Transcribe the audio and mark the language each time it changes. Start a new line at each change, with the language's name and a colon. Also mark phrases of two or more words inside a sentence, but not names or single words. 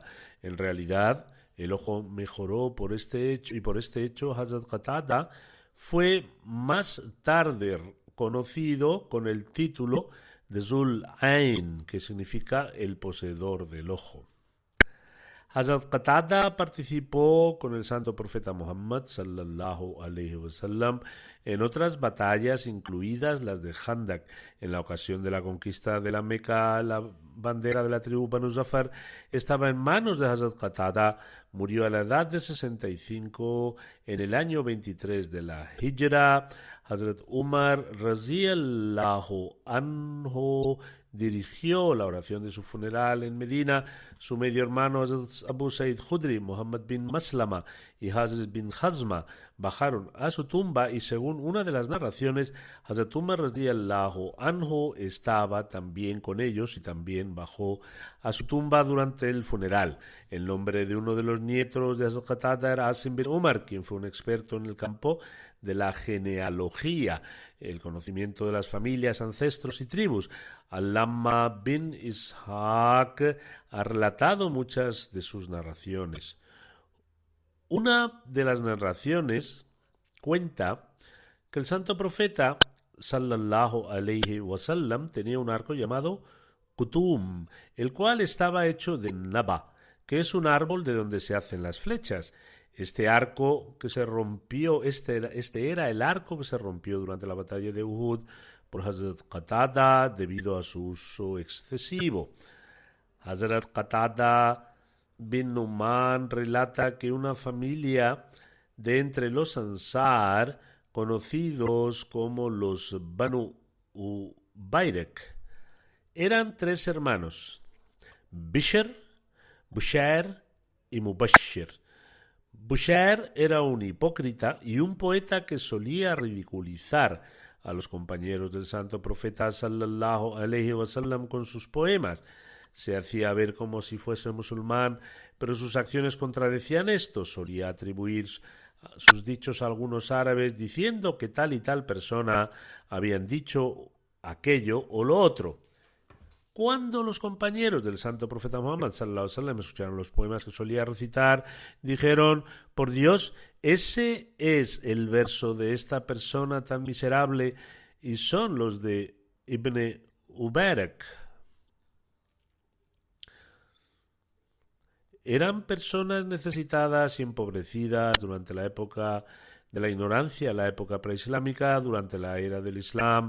Spanish: En realidad, el ojo mejoró por este hecho, y por este hecho Hazrat Qatada fue más tarde conocido con el título de Zul Ain, que significa el poseedor del ojo. Hazrat Qatada participó con el santo profeta Muhammad
Arabic: صلى الله عليه وسلم
Spanish: en otras batallas, incluidas las de Khandak. En la ocasión de la conquista de la Meca, la bandera de la tribu Banu Zafar estaba en manos de Hazrat Qatada. Murió a la edad de 65 en el año 23 de la Hijra. Hazrat Umar
Arabic: رضي الله عنه
Spanish: dirigió la oración de su funeral en Medina. Su medio hermano Hazrat Abu Sa'id Khudri, Muhammad bin Maslama y Hazrat bin Hazma bajaron a su tumba, y según una de las narraciones, Hazrat Umar
Arabic: رضي الله عنه
Spanish: estaba también con ellos y también bajó a su tumba durante el funeral. El nombre de uno de los nietos de Hazrat Qatada era Asim bin Umar, quien fue un experto en el campo de la genealogía, el conocimiento de las familias, ancestros y tribus. Allama bin Ishaq ha relatado muchas de sus narraciones. Una de las narraciones cuenta que el santo profeta
Arabic: صلى الله عليه وسلم
Spanish: tenía un arco llamado Kutum, el cual estaba hecho de naba, que es un árbol de donde se hacen las flechas. Este arco que se rompió, este era el arco que se rompió durante la batalla de Uhud por Hazrat Qatada debido a su uso excesivo. Hazrat Qatada bin Numan relata que una familia de entre los Ansar, conocidos como los Banu Ubayrek, eran 3 hermanos: Bishr, Bushair y Mubashir. Bushair era un hipócrita y un poeta que solía ridiculizar a los compañeros del santo profeta
Arabic: صلى الله عليه وسلم
Spanish: con sus poemas. Se hacía ver como si fuese musulmán, pero sus acciones contradecían esto. Solía atribuir sus dichos a algunos árabes diciendo que tal y tal persona habían dicho aquello o lo otro. Cuando los compañeros del santo profeta Muhammad
Arabic: صلى الله عليه وسلم
Spanish: escucharon los poemas que solía recitar, dijeron: por Dios, ese es el verso de esta persona tan miserable, y son los de Ibn Ubarak. Eran personas necesitadas y empobrecidas durante la época de la ignorancia, la época preislámica, durante la era del Islam.